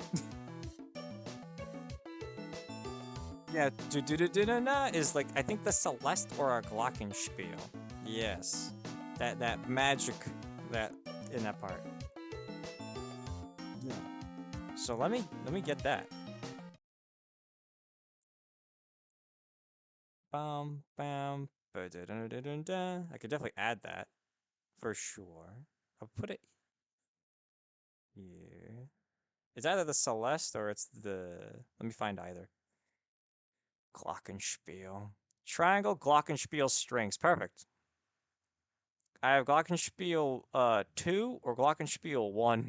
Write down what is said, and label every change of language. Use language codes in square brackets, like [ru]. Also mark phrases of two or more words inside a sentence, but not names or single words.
[en] Yeah, do-do-do-do-na is like, I think the Celeste or a Glockenspiel. Yes. That magic that in that part. Yeah. So let me get that. Bam bam. Ba-da-da-da-da-da. I could definitely add that for sure. I'll put it here. It's either the Celeste or it's the. Let me find either. Glockenspiel. Triangle Glockenspiel strings. Perfect. I have Glockenspiel 2 or Glockenspiel 1.